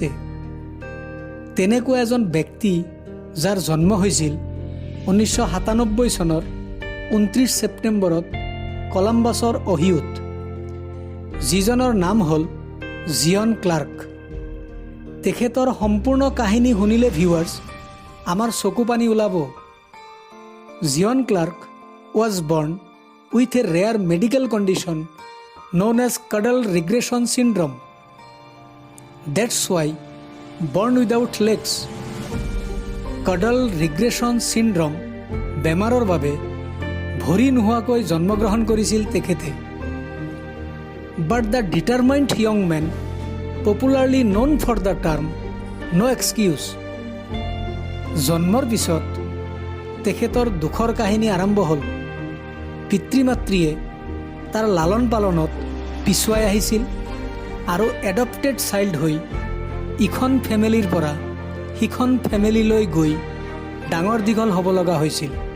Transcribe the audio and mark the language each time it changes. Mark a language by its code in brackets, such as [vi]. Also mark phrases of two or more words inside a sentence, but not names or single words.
[as] তেনেকুৱা এজন ব্যক্তি যাৰ জন্ম হৈছিল 1997 চনৰ 29 ছেপ্টেম্বৰত কলম্বাছৰ অহিওত, যিজনৰ নাম হ'ল জিয়ন ক্লাৰ্ক। তেখেতৰ সম্পূৰ্ণ কাহিনী শুনিলে ভিউৱাৰ্ছ আমাৰ চকু পানী ওলাব। [en] জিয়ন ক্লাৰ্ক was born with a rare medical condition known as caudal regression syndrome. That's why born without legs. caudal regression syndrome [as] বেমাৰৰ বাবে ভৰি নোহোৱাকৈ জন্মগ্ৰহণ কৰিছিল তেখেতে। [en] But the determined young man, popularly known for the term no excuse, [as] জন্মৰ পিছত তেখেতৰ দুখৰ কাহিনী আৰম্ভ হ'ল। পিতৃ মাতৃয়ে তাৰ লালন পালনত পিছুৱাই আহিছিল আৰু [en] adopted child [as] হৈ ইখন ফেমিলিৰ পৰা সিখন ফেমিলিলৈ গৈ ডাঙৰ দীঘল হ'ব লগা হৈছিল।